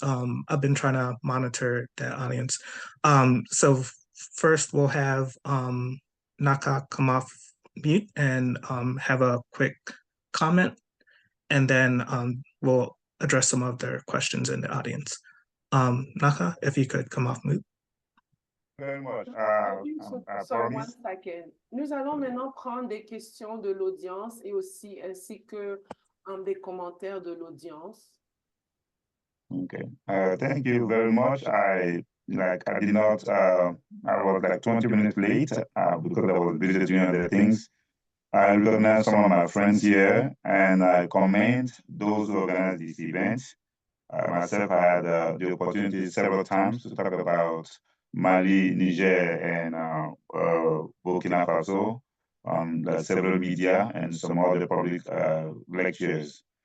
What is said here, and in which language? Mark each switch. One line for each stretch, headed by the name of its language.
English: I've been trying to monitor the audience. So first we'll have Naka come off mute and have a quick comment, and then we'll address some of their questions in the audience. Naka, if you could come off mute. Very much. Sorry, one second.
French: Nous allons maintenant prendre des questions de l'audience et aussi ainsi que des commentaires de l'audience.
English: Okay. Thank you very much. I did not. I was like 20 minutes late because I was busy doing other things. I recognize some of my friends here, and I commend those who organize these events. Myself, I had the opportunity several times to talk about Mali, Niger, and Burkina Faso on several media and some other public lectures.